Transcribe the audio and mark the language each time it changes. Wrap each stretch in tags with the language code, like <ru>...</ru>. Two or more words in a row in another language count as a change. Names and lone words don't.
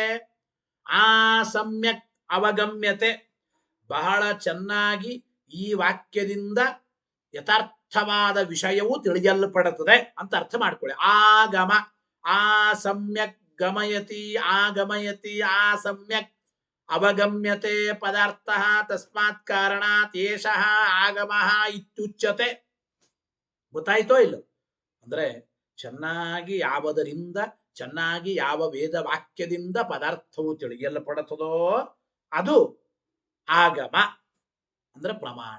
<sa>ಆ ಸಮ್ಯಕ್ ಅವಗಮ್ಯತೆ,</sa> <kn>ಬಹಳ ಚೆನ್ನಾಗಿ ಈ ವಾಕ್ಯದಿಂದ ಯಥಾರ್ಥವಾದ ವಿಷಯವು ತಿಳಿಯಲ್ಪಡುತ್ತದೆ ಅಂತ ಅರ್ಥ ಮಾಡ್ಕೊಳ್ಳಿ.</kn> <sa>ಆಗಮ, ಆ ಸಮ್ಯಕ್ ಗಮಯತಿ, ಆಗಮಯತಿ, ಆ ಸಮ್ಯಕ್ ಅವಗಮ್ಯತೆ ಪದಾರ್ಥ ತಸ್ಮಾತ್ ಕಾರಣಾತ್ ಏಷಃ ಆಗಮಃ ಇತ್ಯುಚ್ಯತೆ.</sa> <kn>ಗೊತ್ತಾಯ್ತೋ ಇಲ್ಲೋ? ಅಂದ್ರೆ ಚೆನ್ನಾಗಿ ಯಾವದರಿಂದ, ಚೆನ್ನಾಗಿ ಯಾವ ವೇದ ವಾಕ್ಯದಿಂದ ಪದಾರ್ಥವು ತಿಳಿಯಲ್ಪಡುತ್ತದೋ ಅದು ಆಗಮ ಅಂದ್ರೆ ಪ್ರಮಾಣ.</kn>